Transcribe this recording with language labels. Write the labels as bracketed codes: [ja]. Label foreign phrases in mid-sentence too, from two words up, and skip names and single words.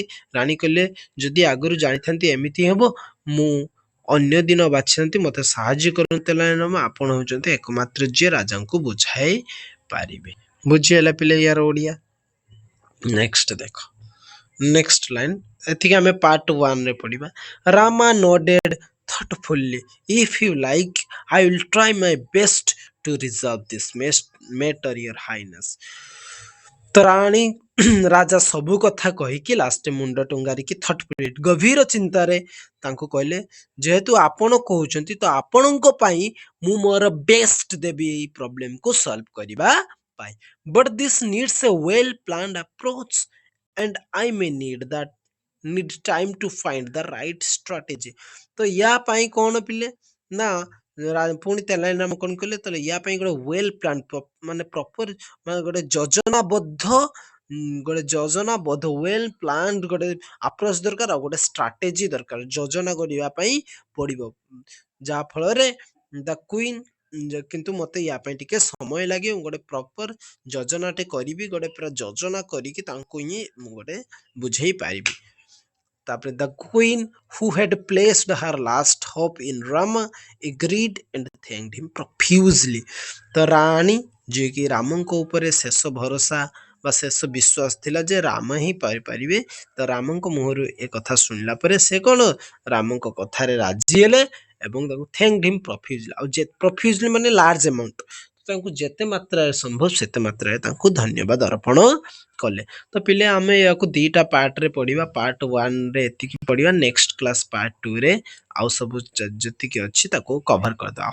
[or] ରାଣୀ କହିଲେ ଯଦି ଆଗରୁ ଜାଣିଥାନ୍ତି ଏମିତି ହେବ, ମୁଁ ଅନ୍ୟ ଦିନ ବାଛିଥାନ୍ତି, ମତେ ସାହାଯ୍ୟ କରନ୍ତୁ ଆପଣ ହଉଛନ୍ତି ଏକମାତ୍ର ଯିଏ ରାଜାଙ୍କୁ ବୁଝାଇ ପାରିବେ। ବୁଝିହେଲା ପିଲେ ୟାର ଓଡିଆ? ନେକ୍ସଟ ଦେଖ, [en] next line [or] ଏତିକି ଆମେ ପାର୍ଟ 1 ରେ ପଢିବା। [en] ରାମା nodded thoughtfully. If you like, I will try my best to resolve this matter, your highness. [or] ତ ରାଣୀ ରାଜା ସବୁ କଥା କହିକି ଲାଷ୍ଟ ମୁଣ୍ଡ ଟୁଙ୍ଗାରିକି ଗଭୀର ଚିନ୍ତାରେ ତାଙ୍କୁ କହିଲେ, ଯେହେତୁ ଆପଣ କହୁଛନ୍ତି ତ ଆପଣଙ୍କ ପାଇଁ ମୁଁ ମୋର ବେଷ୍ଟ ଦେବି ଏଇ ପ୍ରୋବ୍ଲେମକୁ ସଲ୍ଭ କରିବା ପାଇଁ। [en] but this needs a well planned approach and I may need time to find the right strategy. [or] ତ ୟା ପାଇଁ କଣ ପିଲେ ନା ପୁଣି ତେଲାଇ ନାମ କଣ କହିଲେ, ତାହେଲେ ୟା ପାଇଁ ଗୋଟେ [en] well plan [or] ମାନେ ପ୍ରପର ମାନେ ଗୋଟେ ଯୋଜନାବଦ୍ଧ [en] well plan [or] ଗୋଟେ ଆପ୍ରୋଚ ଦରକାର, ଆଉ ଗୋଟେ ଷ୍ଟ୍ରାଟେଜି ଦରକାର, ଯୋଜନା କରିବା ପାଇଁ ପଡିବ, ଯାହା ଫଳରେ [en] the queen [or] କିନ୍ତୁ ମତେ ୟା ପାଇଁ ଟିକେ ସମୟ ଲାଗେ, ଗୋଟେ ପ୍ରପର ଯୋଜନାଟେ କରିବି, ଗୋଟେ ପୁରା ଯୋଜନା କରିକି ତାଙ୍କୁ ହିଁ ମୁଁ ଗୋଟେ ବୁଝେଇ ପାରିବି। [en] ତାପରେ the queen who had placed her last hope in Rama agreed and thanked him profusely. [or] ତ ରାଣୀ ଯିଏକି ରାମଙ୍କ ଉପରେ ଶେଷ ଭରସା ବା ଶେଷ ବିଶ୍ୱାସ ଥିଲା ଯେ ରାମ ହିଁ ପାରିପାରିବେ, ତ ରାମଙ୍କ ମୁହଁରୁ ଏ କଥା ଶୁଣିଲା ପରେ ସେ କଣ ରାମଙ୍କ କଥାରେ ରାଜି ହେଲେ ଏବଂ ତାଙ୍କୁ [en] thanked him profusely, [or] ଆଉ profusely ମାନେ [en] large amount, [or] ତାଙ୍କୁ ଯେତେ ମାତ୍ରାରେ ସମ୍ଭବ ସେତେ ମାତ୍ରାରେ ତାଙ୍କୁ ଧନ୍ୟବାଦ ଅର୍ପଣ କଲେ। ତ ପିଲେ ଆମେ ୟାକୁ ଦିଟା ପାର୍ଟରେ ପଢିବା, ପାର୍ଟ 1 ରେ ଏତିକି ପଢିବା, [en] next class [or] ପାର୍ଟ 2 ରେ ଆଉ ସବୁ ଯେତିକି ଅଛି ତାକୁ କଭର କରିଦେବା।